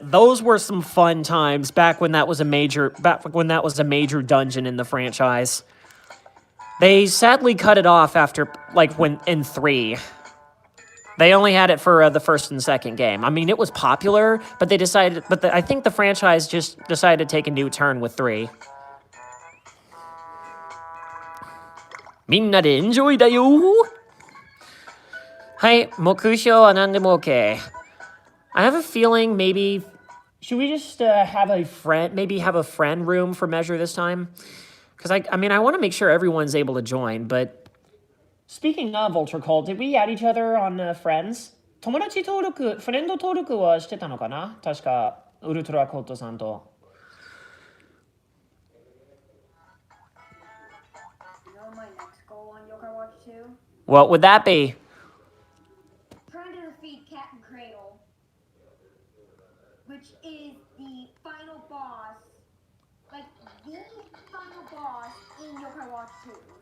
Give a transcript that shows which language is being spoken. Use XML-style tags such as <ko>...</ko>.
<en>Those were some fun times back when that was a major dungeon in the franchise. They sadly cut it off after, in 3. They only had it for the first and second game. I mean, it was popular, but I think the franchise just decided to take a new turn with 3.</en> <ja>みんなでエンジョイだよ。はい、目標は何でも OK。</ja> <en>I have a feeling should we just have a friend room for Measure this time? Because I mean, I want to make sure everyone's able to join, but speaking of Ultra Cold, did we add each other on friends?</en> <ja>友達登録、フレンド登録はしてたのかな確か、ウルトラコットさんと。</ja> <en>on my next goal on Yokai Watch 2. What would that be? Trying to defeat Cat and Cradle, which is the final boss, like the final boss in Yokai Watch 2.</en>